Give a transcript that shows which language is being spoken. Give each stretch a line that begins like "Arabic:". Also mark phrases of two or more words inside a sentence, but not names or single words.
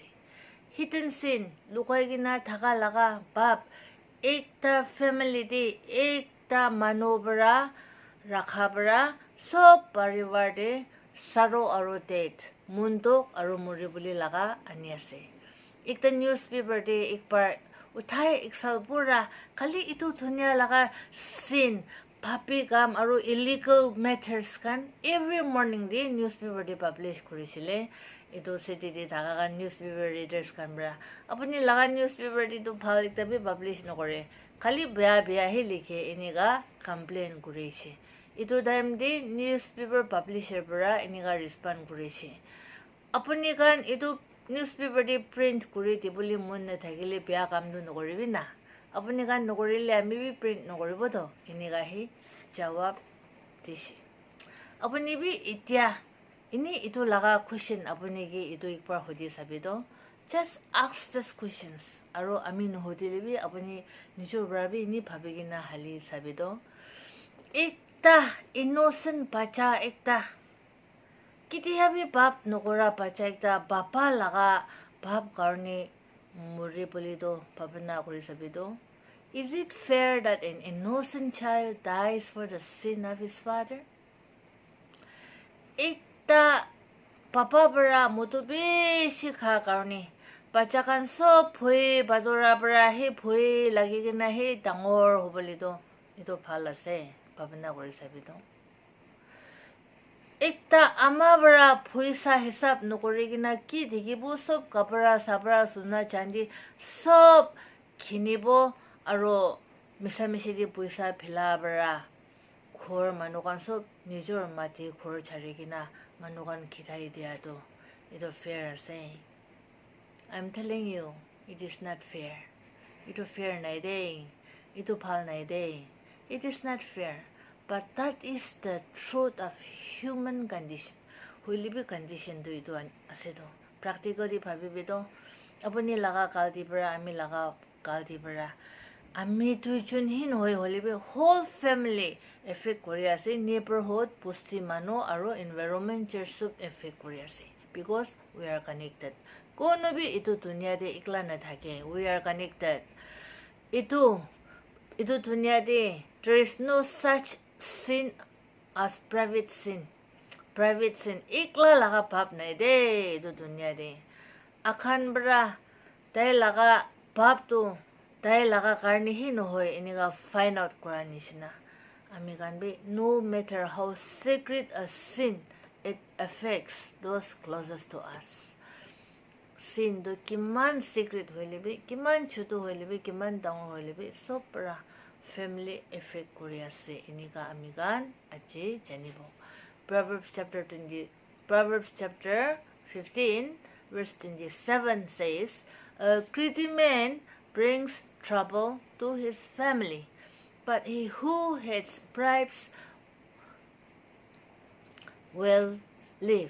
English: Hidden sin
Naga Pidgin: lugai gina thaka laga bab ekta family di ekta manobra rakha bra sob parivar de saro aro det mundok aro muribuli laga ani ase. Ekta newspaper de ekbar uthai eksal pura kali itu dunia laga sin papi gam aro
English: illegal matters
Naga Pidgin: kan
English: every morning
Naga Pidgin: de newspaper de publish kurisile. Itu city de dhaga kan newspaper readers kan bra. Apuni laga newspaper de tu bhal ekta bi publish nokore. Kali bia hi likhe iniga complain kurishe. Itu time de newspaper publisher bra iniga respond kurishe. Apuni kan itu newspaper de print kuri tibuli mun na thagile bia kamdu nokoribi na. Apuni kan nokorile ami bi print nokoribo to iniga hi jawab dishi. Apuni bi itya ini itu laga question apuni ki itu ikbar hodi sabido.
English: Just ask these questions.
Naga Pidgin: Aro ami nohodile bi apuni nijor brabi ini bhabigina hali sabido. Ekta innocent bacha ekta kiti habi bab nokora bacha ekta bapa laga bab karni muri polido bhabna kori sabido.
English: Is it fair that an innocent child dies for the sin of his father?
Naga Pidgin: Ekta papa bra mutu beshi kha karni bacha kan sob bhoi badora bra he bhoi lagi gina he dangor hobolido itu bhal ase bhabna kori sabido. Ekta ama bra phoisa hisab nokori gina ki digibo sob kapra sabra suna chandi sob khinibo aro misamishi di puisa phila bra khor manukan sob nijor mati khor chari gina manukan khithai dia to itu fair ase.
English: I'm telling you it is not fair.
Naga Pidgin: Itu fair nai de. Itu phal nai de.
English: It is not fair. But that is the truth of human condition.
Naga Pidgin: Huilibi condition do itu ase to. Practically bhabibido. Apuni laga kalti bra ami laga kalti bra. Ami tuichun hin hoi holibi
English: whole family
Naga Pidgin: effect kori ase. Neighborhood pusti mano aro environment chersub effect kori ase.
English: Because we are connected.
Naga Pidgin: Kono bi itu dunia de ikla na thake.
English: We are connected.
Naga Pidgin: Itu dunia de
English: there is no such sin as private sin. Private sin
Naga Pidgin: ikla laga bab nai de itu dunia de. Akhan bra dai laga bab tu dai laga karni hi no hoy iniga
English: find out
Naga Pidgin: korani sina. Ami kan bi
English: no matter how secret a sin it affects those closest to us.
Naga Pidgin: Sin do kiman secret hoilibi kiman chutu hoilibi kiman dang hoilibi sopra family effect korea se inika amigan aje janibo.
English: Proverbs chapter 15 verse 27 says, a greedy man brings trouble to his family, but he who hates bribes will live.